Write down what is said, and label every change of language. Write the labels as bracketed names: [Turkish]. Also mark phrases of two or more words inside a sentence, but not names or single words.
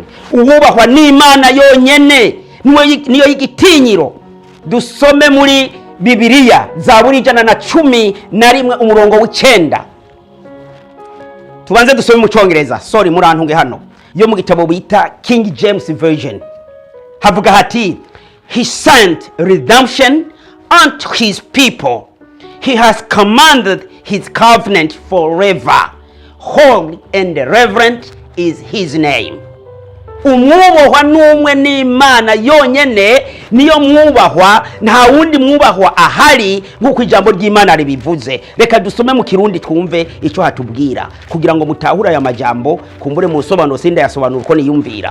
[Rundi] Uwubahwa ni Imana yonyene, niyo y'igitinyiro. Dusome muri Bibiliya Zaburi 111 umurongo w'9. Tubanze dusome mu Cyongereza, sorry murantunge hano, yo mu gitabo bita King James Version. Havuga hati, [English] He sent redemption unto his people. He has commanded his covenant forever. Holy and reverent is his name. [Rundi] Umwubahwa n'umwe n'Imana yonyene, niyo mwubahwa, nta wundi mwubahwa ahari nk'uko ijambo ry'Imana ribivuze. Reka dusome mu Kirundi twumve icyo hatubwira kugira ngo mutahura aya majambo, kumbure mu sobanuro sinda yasobanura uko niyumvira.